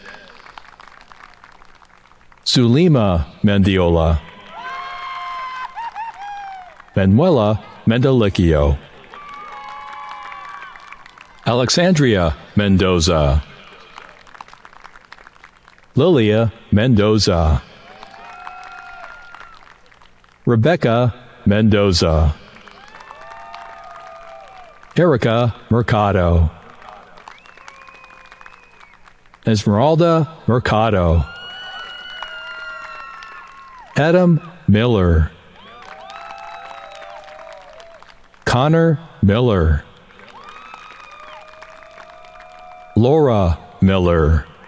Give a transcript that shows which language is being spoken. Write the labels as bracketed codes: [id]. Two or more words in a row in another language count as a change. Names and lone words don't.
[es] Zulima Mendiola, Manuela Mendelicchio, Alexandria Mendoza, Lilia Mendoza, Rebecca Mendoza, Erica Mercado, Esmeralda Mercado, Adam Miller, Connor Miller, Laura Miller,